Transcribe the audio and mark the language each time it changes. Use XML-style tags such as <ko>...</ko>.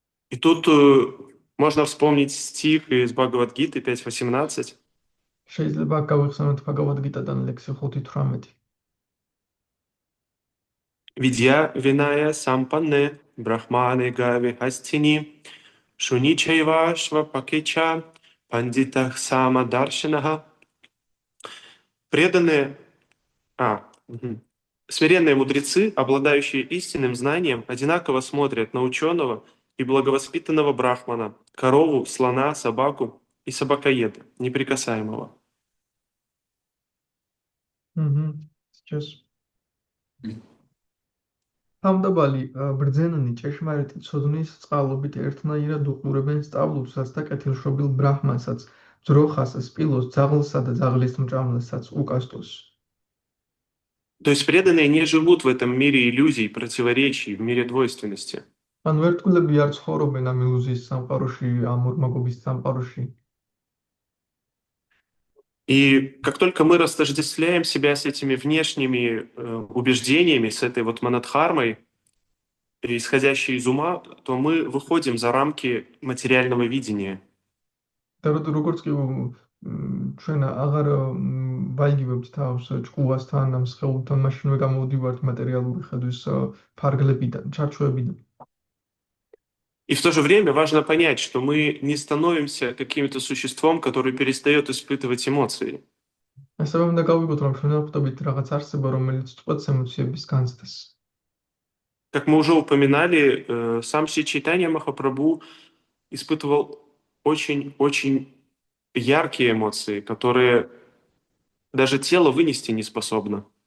<ru>И тут можно вспомнить стих из Бхагавад-гиты 5.18.</ru> <ka>შეიძლება გავიხსენოთ Bhagavad-gita-დან ლექსი 5:18.</ka> <sa>Видья виная сампанне, брахманы гави хастини, Шуничайва Швапакича Пандитах Самадаршинаха.</sa> <ru>Преданные, смиренные мудрецы, обладающие истинным знанием, одинаково смотрят на ученого и благовоспитанного брахмана, корову, слона, собаку и собакоеда, неприкасаемого. Сейчас.</ru> <ka>Თავმდაბალი ბრძენანი ჭეშმარიტი ცოდნის წყალობით ერთნაირად უყურებენ სწავლულსაც და კეთილშობილ ბრაჰმანსაც, ძროხას, სპილოს, ძაღლსა და ძაღლის მჭამლესაც, უკასტოს.</ka> <ru>То есть преданные не живут в этом мире иллюзий, противоречий, в мире двойственности.</ru> <ka>ან ვერტყულები არ ცხოვრობენ ამ ილუზიის სამყაროში, ამ ორმაგობის სამყაროში.</ka> <ru>И как только мы растождествляем себя с этими внешними убеждениями, с этой вот манадхармой, исходящей из ума, то мы выходим за рамки материального видения.</ru> <ka>და როგორც კი ჩვენ აღარ ვაიგივებთ თავს ჭკუასთან, ამ სხეულთან, მაშინვე გამოვდივართ მატერიალური ხედვის ფარგლებიდან, ჩარჩოებიდან.</ka> <ru>И в то же время важно понять, что мы не становимся каким-то существом, который перестает испытывать эмоции.</ru> <ka>ასევე უნდა გავიგოთ, რომ ჩვენ არ ვხვდებით რაღაც არსება, რომელიც წყვეტს ემოციების განცდას.</ka> <ru>Как мы уже упоминали, сам Шри Чайтанья Махапрабху испытывал очень-очень яркие эмоции, которые даже тело вынести не способно.</ru>